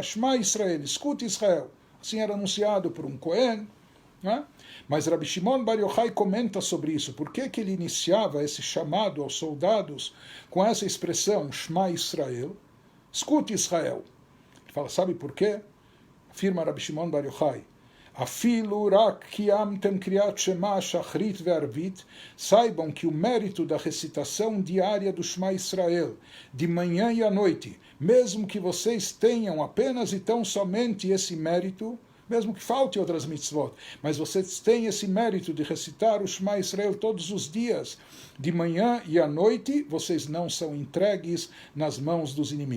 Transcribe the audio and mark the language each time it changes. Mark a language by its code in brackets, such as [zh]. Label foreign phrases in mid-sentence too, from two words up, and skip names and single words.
[pt] Shema Israel, escute Israel. Assim era anunciado por um Cohen, né? Mas Rabi Shimon Bar Yochai comenta sobre isso. Por que ele iniciava esse chamado aos soldados com essa expressão, Shema Israel? Escute Israel. Ele fala, sabe por quê? Afirma Rabi Shimon Bar Yochai. [he] אפילו רק קיימתם קריאת שמע שחרית וערבית. [pt] Saibam que o mérito da recitação diária do Shema Israel, de manhã e à noite, mesmo que vocês tenham apenas e tão somente esse mérito, mesmo que falte outras mitzvot, mas vocês têm esse mérito de recitar o Shema Israel todos os dias, de manhã e à noite, vocês não são entregues nas mãos dos inimigos.